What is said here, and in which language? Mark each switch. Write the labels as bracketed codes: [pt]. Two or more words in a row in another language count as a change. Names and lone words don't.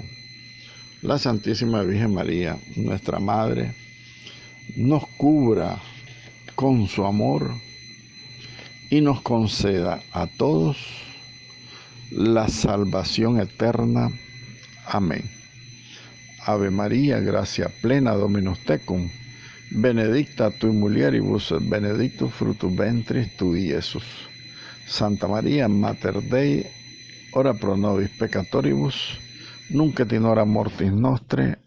[es] La Santísima Virgen María, nuestra Madre, nos cubra con su amor y nos conceda a todos la salvación eterna. Amén. [la] Ave María, gracia plena, Dominus tecum, benedicta tui mulieribus, benedictus fructus ventris tui, Iesus. Santa María, Mater Dei, ora pro nobis peccatoribus, nunc et in hora mortis nostre.